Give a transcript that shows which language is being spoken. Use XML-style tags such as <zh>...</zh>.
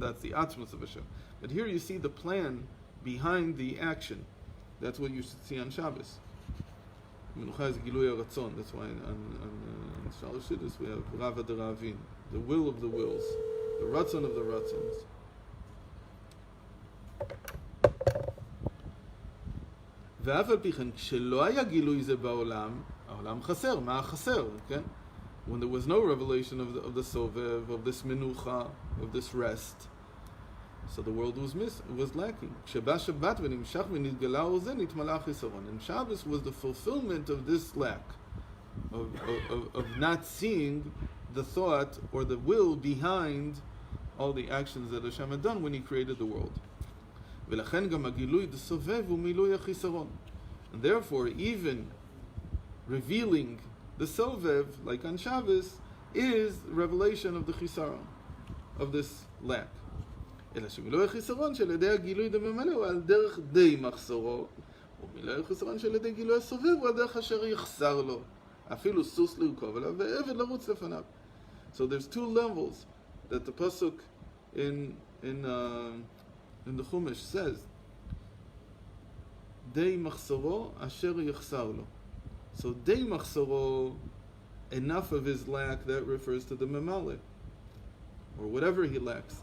<en>That's the atzmos of Hashem. But here you see the plan behind the action. That's what you should see on Shabbos. Menucha is gilui haratzon. That's why on Shalosh Shidduch we have Rava de Ravin, the will of the wills, the ratzon of the ratzons.</en> <he>ואף על פי כן, כשלא היה גילוי זה בעולם, העולם חסר. מה חסר? כן?</he> <en>When there was no revelation of the sovev, of this menucha, of this rest, so the world was lacking.</en> <he>כשבא שבת ונמשך ונתגלה וזה, נתמלא החיסרון.</he> <en>And Shabbos was the fulfillment of this lack, of not seeing the thought or the will behind all the actions that Hashem had done when He created the world.</en> <he>ולכן גם הגילוי דסובב הוא מילוי החיסרון.</he> <en>And therefore, even revealing the sovev, like on Shabbos, is revelation of the chisaron, of this lack.</en> <he>אלא שמילוי החיסרון של ידי הגילוי דממלא הוא על דרך די מחסורו, ומילוי החיסרון של ידי גילוי הסובב הוא על דרך אשר יחסר לו, אפילו סוס לרכוב עליו ועבד לרוץ לפניו.</he> <en>So there's two levels that the pasuk in the Chumash says,</en> <he>Dei machsoro asher yachsar lo.</he> <en>So Dei machsoro, enough of his lack, that refers to the memale, or whatever he lacks.</en>